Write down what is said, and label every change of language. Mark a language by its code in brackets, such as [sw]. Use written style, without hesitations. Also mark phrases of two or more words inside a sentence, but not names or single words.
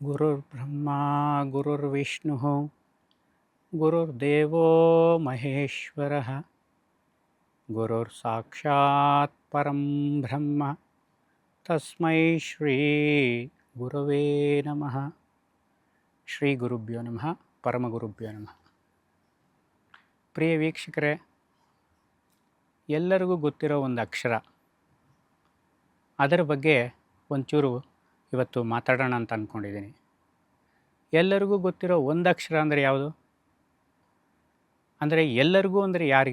[sa] ಗುರುರ್ಬ್ರಹ್ಮ ಗುರುರ್ವಿಷ್ಣು ಗುರುರ್ದೇವೋ ಮಹೇಶ್ವರಃ ಗುರುರ್ ಸಾಕ್ಷಾತ್ ಪರಂ ಬ್ರಹ್ಮ ತಸ್ಮೈ ಶ್ರೀ ಗುರವೇ ನಮಃ. ಶ್ರೀ ಗುರುಭ್ಯೋ ನಮಃ. ಪರಮಗುರುಭ್ಯೋ ನಮಃ. [kn] ಪ್ರಿಯ ವೀಕ್ಷಕರೇ, ಎಲ್ಲರಿಗೂ ಗೊತ್ತಿರೋ ಒಂದು ಅಕ್ಷರ, ಅದರ ಬಗ್ಗೆ ಒಂಚೂರು ಇವತ್ತು ಮಾತಾಡೋಣ ಅಂತ ಅಂದ್ಕೊಂಡಿದ್ದೀನಿ. ಎಲ್ಲರಿಗೂ ಗೊತ್ತಿರೋ ಒಂದು ಅಕ್ಷರ ಅಂದರೆ ಯಾವುದು? ಅಂದರೆ ಎಲ್ಲರಿಗೂ ಅಂದರೆ ಯಾರಿಗೆ?